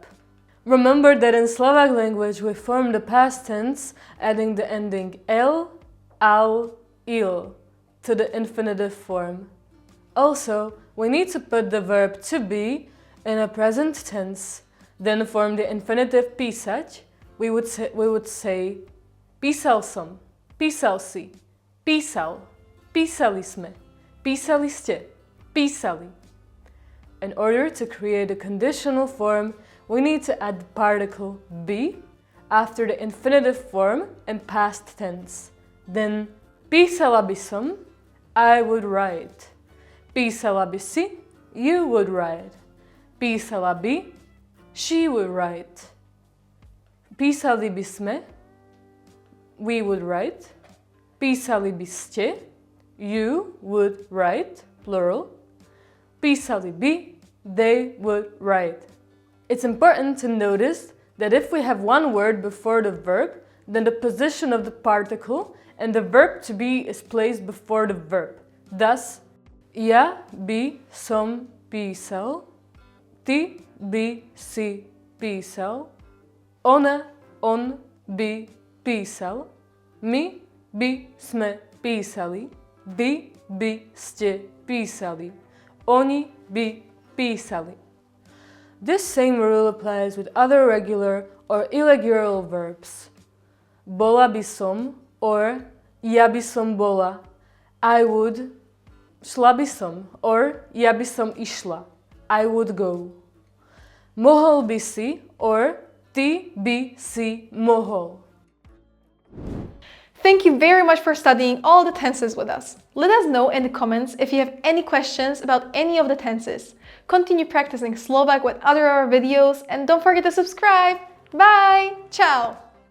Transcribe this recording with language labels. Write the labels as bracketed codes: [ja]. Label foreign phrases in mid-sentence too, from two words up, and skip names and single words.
[en] Remember that in Slovak language we form the past tense adding the ending el, al, il to the infinitive form. Also, we need to put the verb to be in a present tense, then form the infinitive písať. We would say [sk] písal som, písal si, písal, písali sme, písali ste, písali. [en] In order to create a conditional form, we need to add the particle be after the infinitive form in past tense. Then, [sk] písala by som, [en] I would write. [sk] Písala by si, [en] you would write. [sk] Písala by, [en] she would write. [sk] Písali by sme, [en] we would write. [sk] Písali by ste, [en] you would write, plural. [sk] Písali by, [en] they would write. It's important to notice that if we have one word before the verb, then the position of the particle and the verb to be is placed before the verb. Thus, [sk] ja by som písal, ty by si písal, ona, on by písal, my by sme písali, vy by ste písali, oni by písali. [en] This same rule applies with other regular or irregular verbs. [sk] Bola by som or ja by som bola, [en] I would, [sk] šla by som or ja by som išla, [en] I would go. [sk] Mohol by si or ty by si mohol. [en] Thank you very much for studying all the tenses with us. Let us know in the comments if you have any questions about any of the tenses. Continue practicing Slovak with other of our videos and don't forget to subscribe. Bye! Ciao!